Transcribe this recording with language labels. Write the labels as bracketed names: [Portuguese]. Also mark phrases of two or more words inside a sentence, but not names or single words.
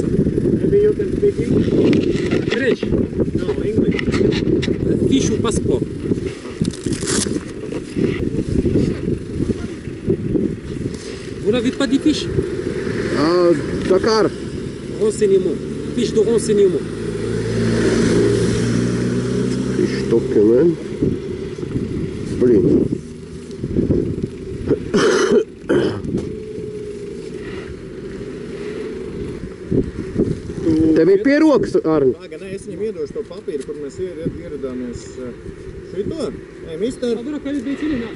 [English] Maybe you can speak English? French? No, English. [French] Fiche ou passeport? Vous n'avez pas de fiche? Dakar. Renseignement. Fiche de renseignement. Fiche document. [Latvian] Blin. Tev ir pie rokas, Arni? Nē, es viņam iedošu to papīru, kur mēs ieradāmies šito. Ej, mister. [Italian] Allora quelli dei fili no.